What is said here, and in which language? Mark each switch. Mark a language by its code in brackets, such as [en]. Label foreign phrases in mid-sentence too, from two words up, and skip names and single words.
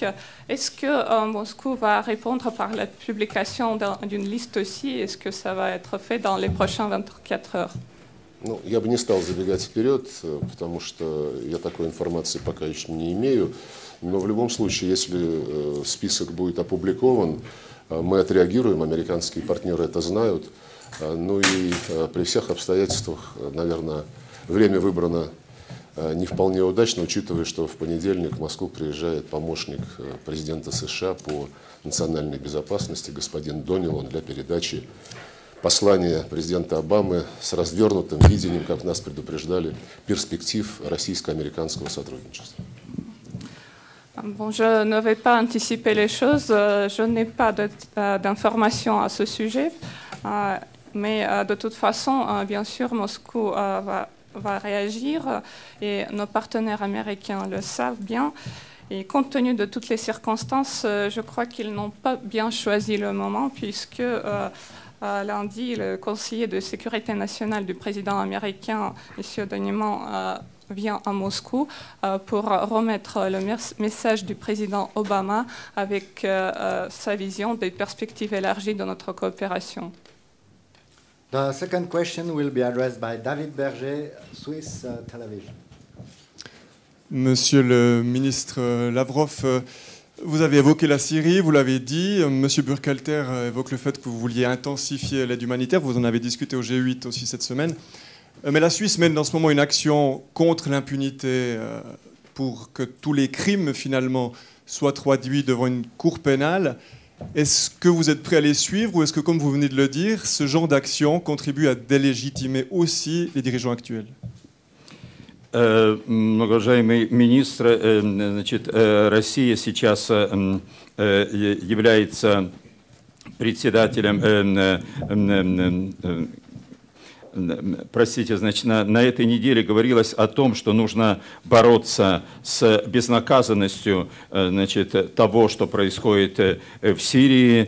[fr] Est-ce que Moscou va répondre par la publication d'une liste aussi? Est-ce que ça va être fait dans les prochaines 24 heures? [ru] Ну, я бы не стал забегать вперед, потому что я такой информации пока еще не имею. Но в любом случае, если список будет опубликован, мы отреагируем, американские партнеры это знают. Ну и при всех обстоятельствах, наверное, время выбрано не вполне удачно, учитывая, что в понедельник в Москву приезжает помощник президента США по национальной безопасности господин Донилон для передачи послания президента Обамы с развернутым видением, как нас предупреждали, перспектив российско-американского сотрудничества. [fr] Bon, je ne vais pas anticiper les choses, je n'ai pas d'informations à ce sujet, mais de toute façon, bien sûr, Moscou va réagir et nos partenaires américains le savent bien. Et compte tenu de toutes les circonstances, je crois qu'ils n'ont pas bien choisi le moment puisque lundi, le conseiller de sécurité nationale du président américain, M. Donilon, vient à Moscou pour remettre le message du président Obama avec sa vision des perspectives élargies de notre coopération. [en] The second question will be addressed by David Berger, Swiss Television. [fr] Monsieur le ministre Lavrov, vous avez évoqué la Syrie, vous l'avez dit. Monsieur Burkhalter évoque le fait que vous vouliez intensifier l'aide humanitaire. Vous en avez discuté au G8 aussi cette semaine. Mais la Suisse mène en ce moment une action contre l'impunité pour que tous les crimes, finalement, soient traduits devant une cour pénale. Est-ce que vous êtes prêt à les suivre ou est-ce que, comme vous venez de le dire, ce genre d'action contribue à délégitimer aussi les dirigeants actuels? [ru] Многоуважаемый министр, значит, Россия сейчас является председателем, простите, значит, на этой неделе говорилось о том, что нужно бороться с безнаказанностью, значит, того, что происходит в Сирии.